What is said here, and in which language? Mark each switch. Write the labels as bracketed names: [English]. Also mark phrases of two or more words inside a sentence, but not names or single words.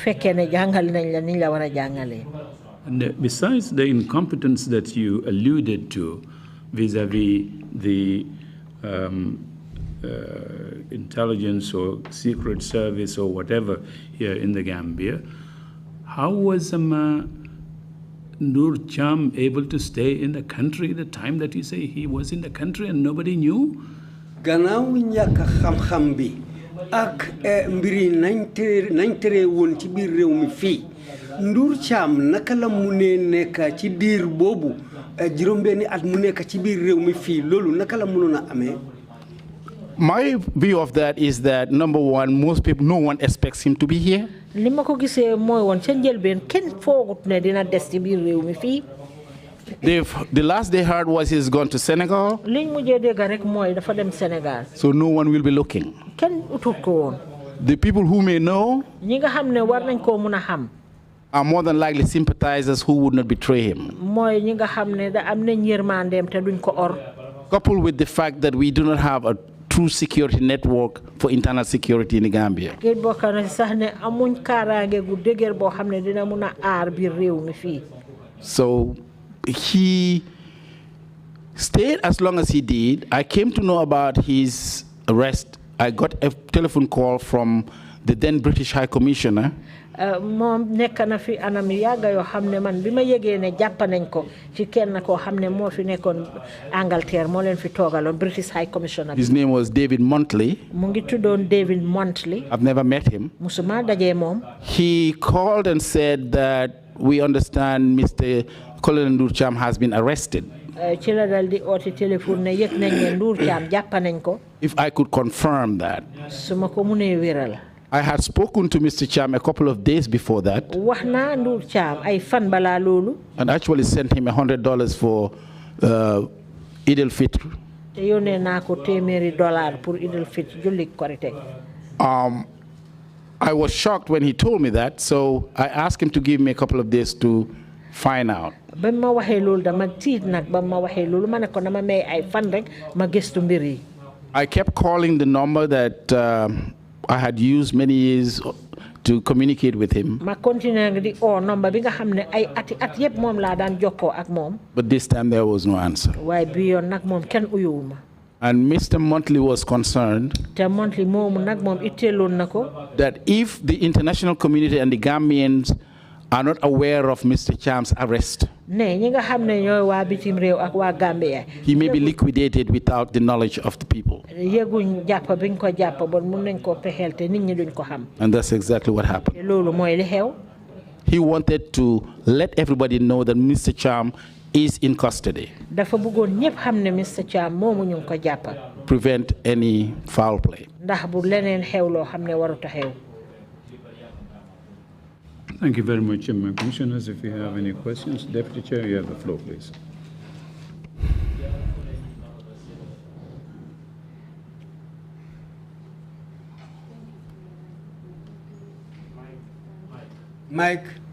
[English] And besides the incompetence that you alluded to vis-a-vis the intelligence or secret service or whatever here in the Gambia, how was Nur Cham able to stay in the country the time that you say he was in the country and nobody knew? [Wolof] Gannaaw ñàkk xam-xam bi ak mbiri nañ tere woon ci biir réew mi fii Ndur Cham naka la mu ne nekk ci diir boobu juróom-benni at mu nekk ci biir réew mi fii loolu naka la mënoon a amee. [English] My view of that is that, number one, most people, no one expects him to be here. [Wolof] li ma ko gisee mooy woon ca njëlbeen kenn foogut ne dina des ci biir réew mi fii. [English] The last they heard was he's gone to Senegal. [Wolof] liñ mujjee dégg rek mooy dafa dem Sénégal. [English] So no one will be looking. [Wolof] kenn utut ko woon. [English] The people who may know [Wolof] ñi nga xam ne war nañ koo mun a xam. [English] are more than likely sympathizers who would not betray him. [Wolof] mooy ñi nga xam ne da am nañ yërmandeem te duñ ko or. [English] Coupled with the fact that we do not have a true security network for internal security in the Gambia. [Wolof] Géej bokk na sax ne amuñ kaaraange gu dëgër boo xam ne dina mun a aar biir réew mi fii. [English] So he stayed as long as he did. I came to know about his arrest. I got a telephone call from the then British High Commissioner. [Wolof] moom nekk na fi anam yàgga yoo xam ne man bi ma yëgee ne jàpp nañ ko ci kenn koo xam ne moo fi nekkoon Angleterre moo leen fi toogaloon British High Commissioner. [English] His name was David Montley. [Wolof] mu ngi tuddoon David Montley. [English] I've never met him. [Wolof] musuma dajee moom. [English] He called and said that we understand Mr. Colonel Ndur Cham has been arrested. [Wolof] ci la dal di oote téléphone ne yëg nañ ne Ndur Cham jàpp nañ ko. [English] If I could confirm that. [Wolof] su ma ko munee wéral. [English] I had spoken to Mr. Cham a couple of days before that. [Wolof] wax naa Ndur Cham ay fan balaa loolu. [English] And actually sent him $100 for Eid al-Fitr. [Wolof] te yónnee naa ko $100 pour Eid al-Fitr julli Korite. [English] I was shocked when he told me that, so I asked him to give me a couple of days to find out. [Wolof] ba ma waxee loolu dama tiit nag ba ma waxee loolu ma ne ko dama may ay fan rek ma gëstu mbir yi. [English] I kept calling the number that I had used many years to communicate with him. [Wolof] ma continuer di number bi nga xam ne ay ati at yëpp moom laa daan jokkoo ak moom. [English] But this time there was no answer. [Wolof] waaye bi yoon nag moom kenn uyuwuma. [English] And Mr. Montley was concerned [Wolof] te Montley moomu nag moom itteeloon na ko. [English] that if the international community and the Gambians are not aware of Mr. Cham's arrest, [Wolof] ne ñi nga xam ne ñooy waa bitim réew ak waa Gambia. [English] he may be liquidated without the knowledge of the people. [Wolof] yëguñ jàpp biñ ko jàpp bon mun nañ koo pexeel te nit ñi duñ ko xam. [English] And that's exactly what happened. [Wolof] te loolu mooy li xew. [English] He wanted to let everybody know that Mr. Cham is in custody. [Wolof] dafa bëggoon ñëpp xam ne Mr. Cham moomu ñu ngi ko jàpp. [English] Prevent any foul play. [Wolof] ndax bu leneen xew loo xam ne warut a xew. [English] Thank you very much, Commissioners. If you have any questions, Deputy Chair, you have the floor, please. Mike.